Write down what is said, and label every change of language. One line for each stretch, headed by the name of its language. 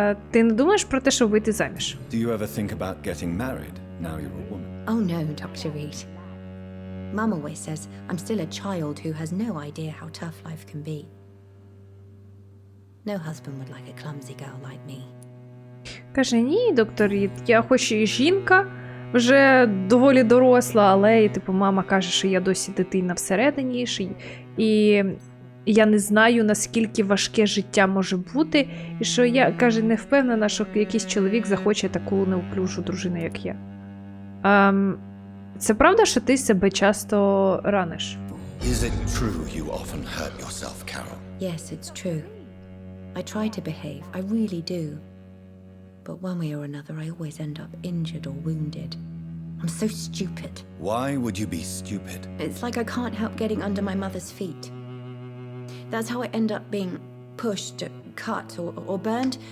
Ukrainian: Ти не думаєш про те, щоб вийти заміж?
English: Do you ever think about getting married now you're a woman? Oh no, Dr. Reed. Mum always says I'm still a child who has no idea how tough life can be. No husband would like a clumsy girl like me.
Ukrainian: Каже, ні, доктор Рід, я хоч і жінка, вже доволі доросла, але, типу, мама каже, що я досі дитина всередині, і я не знаю, наскільки важке життя може бути, і що я, каже, не впевнена, що якийсь чоловік захоче таку неуклюжу дружину, як я. Це правда, що ти себе часто раниш?
English: Is it true you often hurt yourself, Carol? Yes, it's true. I try to behave, I really do. But one way or another, I always end up injured or wounded. I'm so stupid. Why would you be stupid? It's like I can't help getting under my mother's feet. That's how I end up being pushed, cut, or burned.